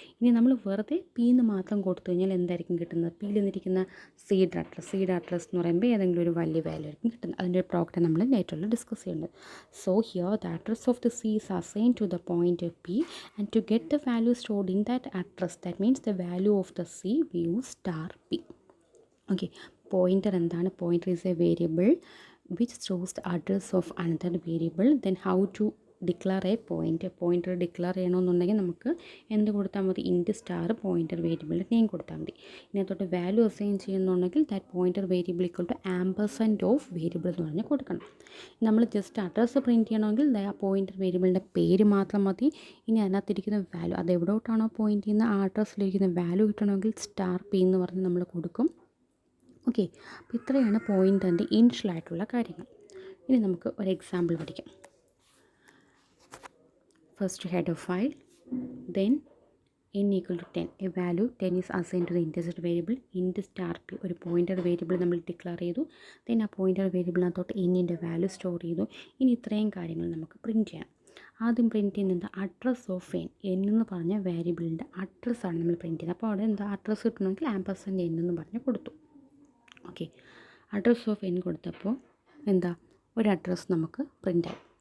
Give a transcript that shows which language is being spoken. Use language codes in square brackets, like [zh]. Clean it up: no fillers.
[ml] ഇനി നമ്മൾ വെറുതെ പി എന്ന് മാത്രം കൊടുത്തു കഴിഞ്ഞാൽ എന്തായിരിക്കും കിട്ടുന്നത്, പിയിൽ നിന്നിരിക്കുന്ന സിയുടെ അഡ്രസ് എന്ന് പറയുമ്പോൾ ഏതെങ്കിലും ഒരു വലിയ വാല്യൂ ആയിരിക്കും കിട്ടുന്നത്. അതിൻ്റെ ഒരു പ്രോഗ്രാം നമ്മൾ ലേറ്ററിൽ ഡിസ്കസ് ചെയ്യുന്നുണ്ട്. [en] So here the address of the C is assign to the point P and to get the value stored in that address, that means the value of the C we use star P. Okay, pointer എന്താണ്? Pointer is a variable which stores the address of another variable. Then how to declare a pointer [ml] declare ചെയ്യണമെന്നുണ്ടെങ്കിൽ നമുക്ക് എന്ത് കൊടുത്താൽ മതി, ഇൻറ്റ് star pointer വേരിയബിളിൻ്റെ name കൊടുത്താൽ മതി. ഇതിനകത്തോട്ട് value assign ചെയ്യുന്നുണ്ടെങ്കിൽ that pointer variable equal to ആംപർസൻറ്റ് of variable എന്ന് പറഞ്ഞ് കൊടുക്കണം. നമ്മൾ ജസ്റ്റ് അഡ്രസ്സ് പ്രിൻറ്റ് ചെയ്യണമെങ്കിൽ ആ പോയിൻ്റർ വേരിയബിളിൻ്റെ പേര് മാത്രം മതി. ഇനി അതിനകത്തിരിക്കുന്ന വാല്യൂ അത് എവിടോട്ടാണോ പോയിൻ്റ് ചെയ്യുന്ന ആ അഡ്രസ്സിലിരിക്കുന്ന വാല്യൂ കിട്ടണമെങ്കിൽ സ്റ്റാർ പി എന്ന് പറഞ്ഞ് നമ്മൾ കൊടുക്കും. ഓക്കെ, അപ്പോൾ ഇത്രയാണ് പോയിൻ്ററിൻ്റെ ഇനിഷ്യലായിട്ടുള്ള കാര്യങ്ങൾ. ഇനി നമുക്ക് ഒരു എക്സാമ്പിൾ പഠിക്കാം. [en] First head of file, then n equal to 10, a value 10 is assigned to the integer variable int star p. [ml] ഒരു പോയിൻ്റർ വേരിയബിൾ നമ്മൾ ഡിക്ലെയർ ചെയ്തു. ദെൻ ആ പോയിൻ്റർ വേരിയബിളിനകത്തോട്ട് എന്നിൻ്റെ വാല്യൂ സ്റ്റോർ ചെയ്തു. ഇനി ഇത്രയും കാര്യങ്ങൾ നമുക്ക് പ്രിൻറ്റ് ചെയ്യാം. ആദ്യം പ്രിൻറ്റ് ചെയ്യുന്നത് അഡ്രസ് ഓഫ് n എന്ന് പറഞ്ഞ വേരിയബിളിൻ്റെ അഡ്രസ്സാണ് നമ്മൾ പ്രിൻറ്റ് ചെയ്യുന്നത്. അപ്പോൾ അവിടെ എന്താ അഡ്രസ്സ് കിട്ടണമെങ്കിൽ ആംപർസൻറ്റ് n എന്ന് പറഞ്ഞ് കൊടുത്തു. ഓക്കെ, അഡ്രസ് ഓഫ് n കൊടുത്തപ്പോൾ എന്താ ഒരു അഡ്രസ്സ് നമുക്ക് പ്രിൻ്റായി.